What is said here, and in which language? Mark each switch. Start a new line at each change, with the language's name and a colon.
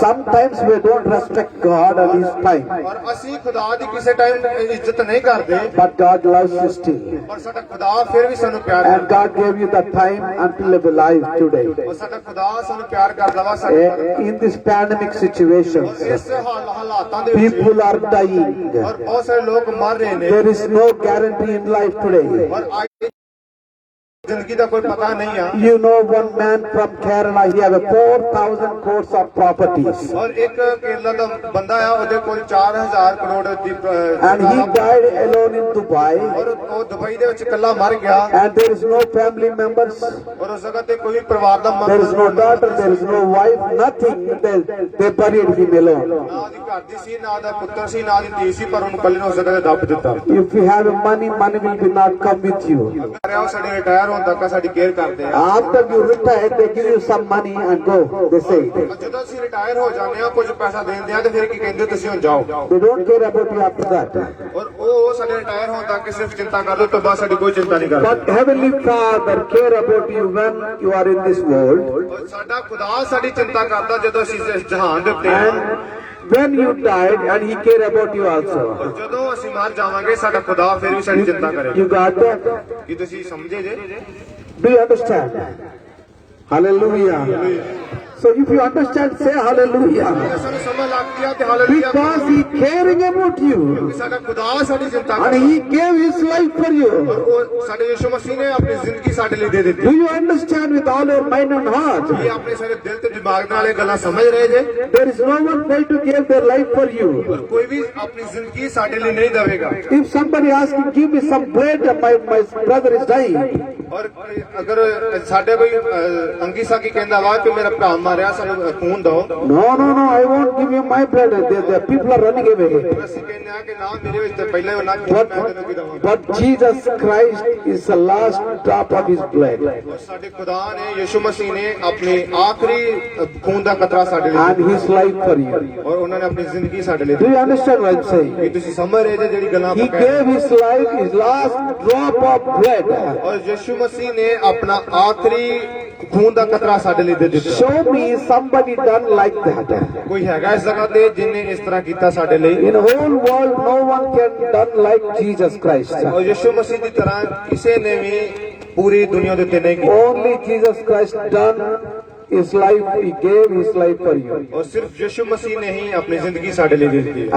English: Sometimes we don't respect God and His time,
Punjabi: ਔਰ ਅਸੀਂ ਖੁਦਾ ਦੀ ਕਿਸੇ ਟਾਈਮ ਇੱਜ਼ਤ ਨਹੀਂ ਕਰਦੇ
English: but God loves you still.
Punjabi: ਪਰ ਸਾਡਾ ਖੁਦਾ ਫਿਰ ਵੀ ਸਾਨੂੰ ਪਿਆਰ
English: And
Punjabi: ਕਰਦਾ।
English: God gave you the time until live alive today.
Punjabi: ਔਰ ਸਾਡਾ ਖੁਦਾ ਸਾਨੂੰ ਪਿਆਰ ਕਰਦਾ ਵਾ ਸਾਡੇ ਨਾਲ।
English: In this pandemic situation,
Punjabi: ਇਸ ਹਾਲਾਤਾਂ ਦੇ ਵਿੱਚ
English: people are dying.
Punjabi: ਔਰ ਬਹੁਤ ਸਾਰੇ ਲੋਕ ਮਰ ਰਹੇ ਨੇ
English: There is no guarantee in life today.
Punjabi: ਔਰ ਅੱਜ ਜ਼ਿੰਦਗੀ ਦਾ ਕੋਈ ਪਤਾ ਨਹੀਂ ਆ।
English: You know one man from Kerala, he have 4,000 crores of properties.
Punjabi: ਔਰ ਇੱਕ ਕੇਰਲਾ ਦਾ ਬੰਦਾ ਆ ਉਹਦੇ ਕੋਲ 4000 ਕਰੋੜ ਦੀ
English: And he died alone in Dubai.
Punjabi: ਔਰ ਉਹ ਦੁਬਈ ਦੇ ਵਿੱਚ ਇਕੱਲਾ ਮਰ ਗਿਆ
English: And there is no family members.
Punjabi: ਔਰ ਉਸ ਜਗ੍ਹਾ ਤੇ ਕੋਈ ਪਰਿਵਾਰ ਦਾ
English: There is no daughter, there is no wife, nothing. They buried him alone.
Punjabi: ਨਾ ਉਹਦੀ ਘਰ ਦੀ ਸੀ ਨਾ ਉਹਦਾ ਪੁੱਤਰ ਸੀ ਨਾ ਉਹਦੀ ਧੀ ਸੀ ਪਰ ਉਹਨੂੰ ਕੱਲੇ ਨੂੰ ਉਸ ਜਗ੍ਹਾ ਤੇ ਦੱਬ ਦਿੱਤਾ।
English: If you have money, money will be not come with you.
Punjabi: ਉਹ ਸਾਡੇ ਰਿਟਾਇਰ ਹੋਣ ਤੱਕ ਸਾਡੀ ਕੇਅਰ ਕਰਦੇ ਆ।
English: After you retire, they give you some money and go, they say.
Punjabi: ਜਦੋਂ ਅਸੀਂ ਰਿਟਾਇਰ ਹੋ ਜਾਂਦੇ ਆ ਕੁਝ ਪੈਸਾ ਦੇ ਦਿੰਦੇ ਆ ਤੇ ਫਿਰ ਕੀ ਕਹਿੰਦੇ ਤੁਸੀਂ ਹੁਣ ਜਾਓ।
English: They don't care about you after that.
Punjabi: ਔਰ ਉਹ ਸਾਡੇ ਰਿਟਾਇਰ ਹੋਣ ਤੱਕ ਸਿਰਫ ਚਿੰਤਾ ਕਰਦੇ ਤੋਂ ਬਾਅਦ ਸਾਡੀ ਕੋਈ ਚਿੰਤਾ ਨਹੀਂ ਕਰਦੇ।
English: But Heavenly Father care about you when you are in this world.
Punjabi: ਔਰ ਸਾਡਾ ਖੁਦਾ ਸਾਡੀ ਚਿੰਤਾ ਕਰਦਾ ਜਦੋਂ ਅਸੀਂ ਇਸ ਜਹਾਨ ਦੇ ਉੱਤੇ ਆ।
English: when you died and he cared about you also.
Punjabi: ਜਦੋਂ ਅਸੀਂ ਮਰ ਜਾਵਾਂਗੇ ਸਾਡਾ ਖੁਦਾ ਫਿਰ ਵੀ ਸਾਡੀ ਚਿੰਤਾ ਕਰੇਗਾ।
English: You got that?
Punjabi: ਕੀ ਤੁਸੀਂ ਸਮਝੇ ਜੇ?
English: Do you understand? Hallelujah. So if you understand, say hallelujah.
Punjabi: ਸਾਨੂੰ ਸਮਝ ਲੱਗ ਗਿਆ ਤੇ hallelujah
English: Because he caring about you
Punjabi: ਸਾਡਾ ਖੁਦਾ ਸਾਡੀ ਚਿੰਤਾ
English: and
Punjabi: ਕਰਦਾ
English: he gave his life for you.
Punjabi: ਉਹ ਸਾਡੇ ਯਿਸੂ ਮਸੀਹ ਨੇ ਆਪਣੀ ਜ਼ਿੰਦਗੀ ਸਾਡੇ ਲਈ ਦੇ ਦਿੱਤੀ।
English: Do you understand with all your mind and heart?
Punjabi: ਇਹ ਆਪਣੇ ਸਾਰੇ ਦਿਲ ਤੇ ਦਿਮਾਗ ਨਾਲ ਇਹ ਗੱਲਾਂ ਸਮਝ ਰਹੇ ਜੇ?
English: There is no one going to give their life for you.
Punjabi: ਕੋਈ ਵੀ ਆਪਣੀ ਜ਼ਿੰਦਗੀ ਸਾਡੇ ਲਈ ਨਹੀਂ ਦੇਵੇਗਾ।
English: If somebody asks you, give me some blood, my brother is dying.
Punjabi: ਔਰ ਅਗਰ ਸਾਡੇ ਕੋਈ ਅੰਗੀ ਸਾਕੀ ਕਹਿੰਦਾ ਵਾ ਕਿ ਮੇਰਾ ਭਰਾ ਮਾਰਿਆ ਸਾਨੂੰ ਖੂਨ ਦਿਓ,
English: No, I won't give you my blood. The people are running away.
Punjabi: ਅਸੀਂ ਕਹਿੰਦੇ ਆ ਕਿ ਨਾ ਮੇਰੇ ਵਿੱਚ ਤਾਂ ਪਹਿਲਾਂ ਹੀ ਉਹਨਾਂ ਖੂਨ ਮੈਂ ਤੈਨੂੰ ਕੀ ਦਵਾਂਗਾ।
English: But Jesus Christ is the last drop of his blood.
Punjabi: ਔਰ ਸਾਡੇ ਖੁਦਾ ਨੇ ਯਿਸੂ ਮਸੀਹ ਨੇ ਆਪਣੀ ਆਖਰੀ ਖੂਨ ਦਾ ਕਤਰਾ ਸਾਡੇ ਲਈ
English: And his life for you.
Punjabi: ਔਰ ਉਹਨਾਂ ਨੇ ਆਪਣੀ ਜ਼ਿੰਦਗੀ ਸਾਡੇ ਲਈ
English: Do you understand what I'm saying?
Punjabi: ਕੀ ਤੁਸੀਂ ਸਮਝ ਰਹੇ ਜੇ ਜਿਹੜੀ ਗੱਲਾਂ
English: He
Punjabi: ਆਪਾਂ ਕਹਿ ਰਹੇ
English: gave his life, his last drop of blood.
Punjabi: ਔਰ ਯਿਸੂ ਮਸੀਹ ਨੇ ਆਪਣਾ ਆਖਰੀ ਖੂਨ ਦਾ ਕਤਰਾ ਸਾਡੇ ਲਈ ਦੇ ਦਿੱਤਾ।
English: Show me somebody done like that.
Punjabi: ਕੋਈ ਹੈਗਾ ਇਸ ਜਗ੍ਹਾ ਤੇ ਜਿਨੇ ਇਸ ਤਰ੍ਹਾਂ ਕੀਤਾ ਸਾਡੇ ਲਈ?
English: In the whole world, no one can done like Jesus Christ.
Punjabi: ਔਰ ਯਿਸੂ ਮਸੀਹ ਦੀ ਤਰ੍ਹਾਂ ਕਿਸੇ ਨੇ ਵੀ ਪੂਰੀ ਦੁਨੀਆ ਦੇ ਉੱਤੇ ਨਹੀਂ ਕੀਤਾ।
English: Only Jesus Christ done his life. He gave his life for you.
Punjabi: ਔਰ ਸਿਰਫ ਯਿਸੂ ਮਸੀਹ ਨੇ ਹੀ ਆਪਣੀ ਜ਼ਿੰਦਗੀ ਸਾਡੇ ਲਈ ਦੇ ਦਿੱਤੀ।